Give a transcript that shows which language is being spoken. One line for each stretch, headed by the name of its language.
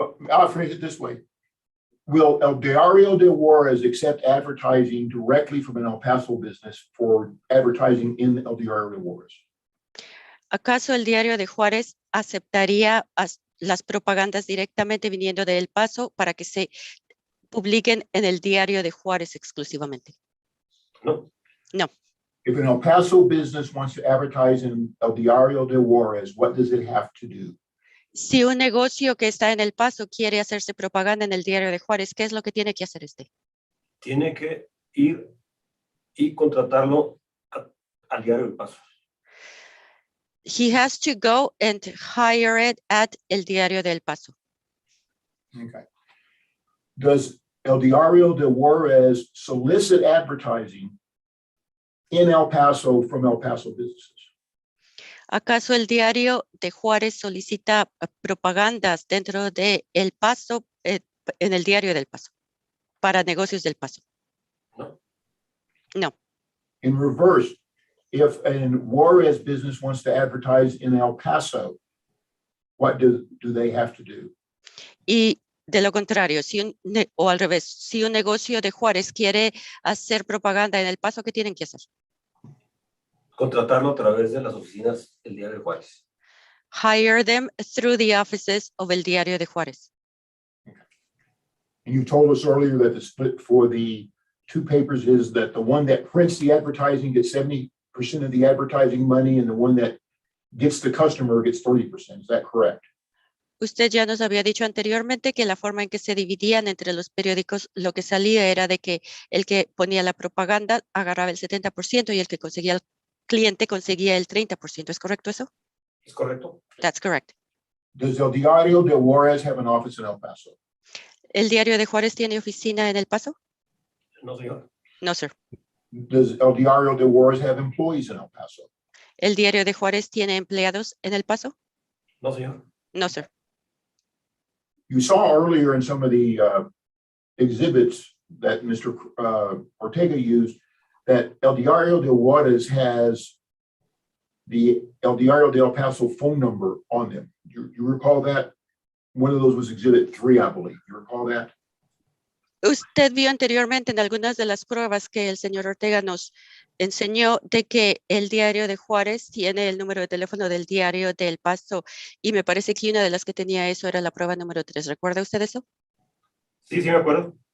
English: I'll phrase it this way. Will El Diario de Juarez accept advertising directly from an El Paso business for advertising in El Diario de Juarez?
Spanish: ¿Acaso el Diario de Juárez aceptaría las propagandas directamente viniendo de El Paso para que se publiquen en el Diario de Juárez exclusivamente? No.
English: No. If an El Paso business wants to advertise in El Diario de Juarez, what does it have to do?
Spanish: Si un negocio que está en El Paso quiere hacerse propaganda en el Diario de Juárez, ¿qué es lo que tiene que hacer este? Tiene que ir y contratarlo al Diario del Paso.
English: He has to go and hire it at el Diario del Paso. Okay. Does El Diario de Juarez solicit advertising in El Paso from El Paso businesses?
Spanish: ¿Acaso el Diario de Juárez solicita propagandas dentro de El Paso, en el Diario del Paso, para negocios del Paso? No.
English: No. In reverse, if a Juarez business wants to advertise in El Paso, what do they have to do?
Spanish: Y de lo contrario, o al revés, si un negocio de Juárez quiere hacer propaganda en El Paso, ¿qué tienen que hacer? Contratarlo a través de las oficinas del Diario de Juárez.
English: Hire them through the offices of el Diario de Juárez. And you told us earlier that the split for the two papers is that the one that prints the advertising gets 70% of the advertising money and the one that gets the customer gets 30%. Is that correct?
Spanish: Usted ya nos había dicho anteriormente que la forma en que se dividían entre los periódicos, lo que salía era de que el que ponía la propaganda agarraba el 70% y el que conseguía el cliente conseguía el 30%. ¿Es correcto eso? ¿Es correcto?
English: That's correct. Does El Diario de Juarez have an office in El Paso?
Spanish: ¿El Diario de Juárez tiene oficina en El Paso? No, señor.
English: No, sir. Does El Diario de Juarez have employees in El Paso?
Spanish: ¿El Diario de Juárez tiene empleados en El Paso? No, señor.
English: No, sir. You saw earlier in some of the exhibits that Mr. Ortega used that El Diario de Juarez has the El Diario de El Paso phone number on them. You recall that? One of those was exhibit 3, I believe. You recall that?
Spanish: Usted vio anteriormente en algunas de las pruebas que el señor Ortega nos enseñó de que el Diario de Juárez tiene el número de teléfono del Diario del Paso y me parece que una de las que tenía eso era la prueba número 3. ¿Recuerda usted eso? Sí, sí me acuerdo.